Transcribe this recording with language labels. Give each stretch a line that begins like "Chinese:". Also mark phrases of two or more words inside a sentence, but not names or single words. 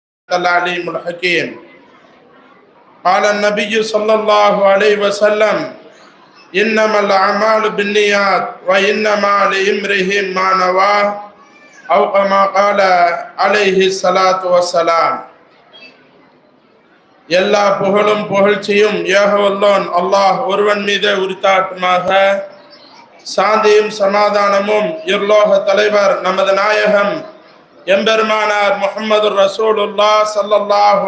Arabic: العليم الحكيم. قال النبي صلى الله عليه وسلم: إنما الأعمال بالنيات وإنما لامرئ ما نوى أو كما قال عليه الصلاة والسلام.
Tamil: எல்லா புகழும் புகழ்ச்சியும் ஏகவல்லோன் அல்லாஹ் ஒருவன் மீது உரித்தாட்டுமாக. சாந்தியும் சமாதானமும் இர்லோக தலைவர் நமது நாயகம் எம்பெருமானார் முஹம்மது
Arabic: رسول الله صلى الله